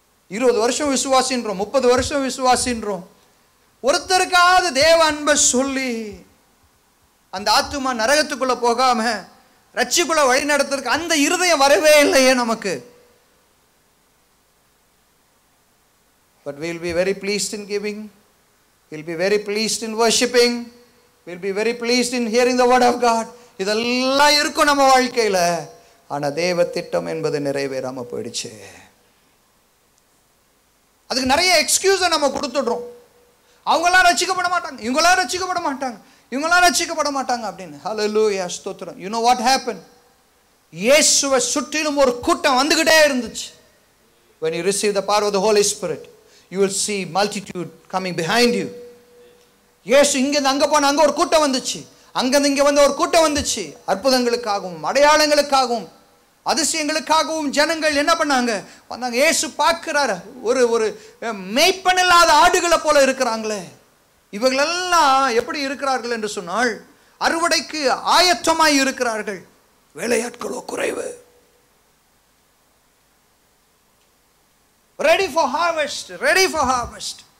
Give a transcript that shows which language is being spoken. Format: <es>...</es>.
<ta>20 வருஷம் விசுவாசின்றோம், 30 வருஷம் விசுவாசின்றோம். ஒருத்தருக்காவது தேவ அன்பை சொல்லி அந்த ஆத்துமா நரகத்துக்குள்ளே போகாமல் ரட்சிக்குள்ள வழி நடத்துறதுக்கு அந்த இருதயம் வரவே இல்லையே நமக்கு.</ta> <en>But we'll be very pleased in giving, we'll be very pleased in worshiping, we'll be very pleased in hearing the word of God.</en> <ta>இதெல்லாம் இருக்கும் நம்ம வாழ்க்கையில். ஆனால் தேவ திட்டம் என்பது நிறைவேறாமல் போயிடுச்சு. அதுக்கு நிறைய எக்ஸ்கியூஸை நம்ம கொடுத்துடுறோம். அவங்களாம் ரட்சிக்கப்பட மாட்டாங்க, இவங்களாம் ரட்சிக்கப்பட மாட்டாங்க, இவங்களாம் ரட்சிக்கப்பட மாட்டாங்க அப்படின்னு. ஹல்லேலூயா, ஸ்தோத்திரம்.</ta> <en>You know what happened?</en> <ta>இயேசுவை சுற்றிலும் ஒரு கூட்டம் வந்துகிட்டே இருந்துச்சு.</ta> <en>When you receive the power of the Holy Spirit, you will see multitude coming behind you.</en> <ta>இயேசு இங்கேருந்து அங்கே போன அங்கே ஒரு கூட்டம் வந்துச்சு, அங்கேருந்து இங்கே வந்து ஒரு கூட்டம் வந்துச்சு. அற்புதங்களுக்காகவும் அடையாளங்களுக்காகவும் அதிசயங்களுக்காகவும் ஜனங்கள் என்ன பண்ணாங்க? வந்தாங்க. இயேசு பார்க்கிறாரு, ஒரு மேய்ப்பன் இல்லாத ஆடுகளை போல இருக்கிறாங்களே, இவர்களெல்லாம் எப்படி இருக்கிறார்கள் என்று சொன்னால் அறுவடைக்கு ஆயத்தமாய் இருக்கிறார்கள், வேலையாட்களோ குறைவு.</ta> <en>for harvest, ready for harvest.</en>